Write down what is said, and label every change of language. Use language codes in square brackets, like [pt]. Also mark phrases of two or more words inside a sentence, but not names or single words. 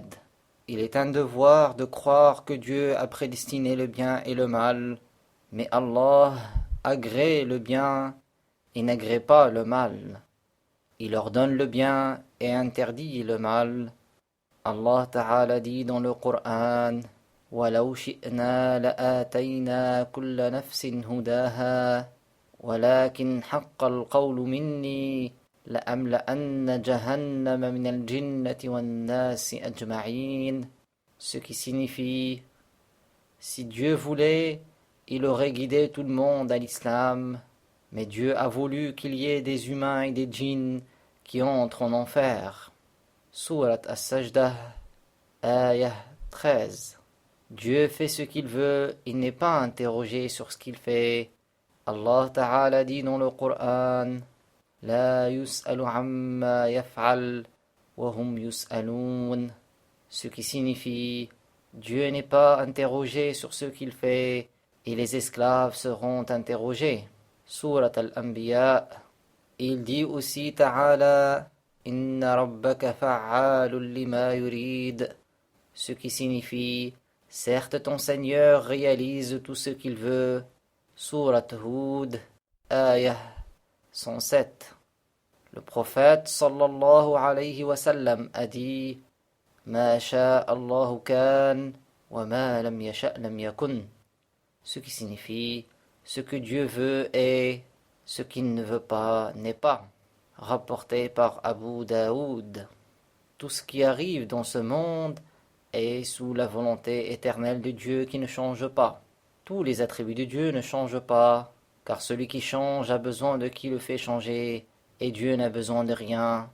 [fr] Il est un devoir de croire que Dieu a prédestiné le bien et le mal, mais Allah agrée le bien et n'agrée pas le mal. Il ordonne le bien et interdit le mal. [ar] الله تعالى [fr] dit dans le Coran: [ar] وَلَوْ شِئْنَا لَآتَيْنَا كُلَّ نَفْسٍ هُدَاهَا وَلَكِنْ حَقَّ الْقَوْلُ مِنِّي لَأَمْلَأَنَّ جَهَنَّمَ مِنَ الْجِنَّةِ وَالنَّاسِ أَجْمَعِينَ. [fr] Ce qui signifie, si Dieu voulait, il aurait guidé tout le monde à l'islam, mais Dieu a voulu qu'il y ait des humains et des djinns qui entrent en enfer. Surat As-Sajdah, ayah 13. Dieu fait ce qu'il veut, il n'est pas interrogé sur ce qu'il fait. [ar] الله تعالى [fr] dit dans le Coran: [ar] لا يسأل عما يفعل وهم يسألون. [fr] Ce qui signifie, Dieu n'est pas interrogé sur ce qu'il fait, et les esclaves seront interrogés. Surat Al-Anbiya. Il dit aussi Ta'ala: [ar] إن ربك فعال لما يريد. [fr] Ce qui signifie, certes ton Seigneur réalise tout ce qu'il veut. Surat Hud, ayah 107. Le prophète [ar] صلى الله عليه وسلم [fr] a dit: [ar] ما شاء الله كان وما لم يشأ لم يكن. [fr] Ce qui signifie, ce que Dieu veut est, ce qu'il ne veut pas n'est pas. Rapporté par Abu Daoud. Tout ce qui arrive dans ce monde est sous la volonté éternelle de Dieu qui ne change pas. Tous les attributs de Dieu ne changent pas, car celui qui change a besoin de qui le fait changer, et Dieu n'a besoin de rien.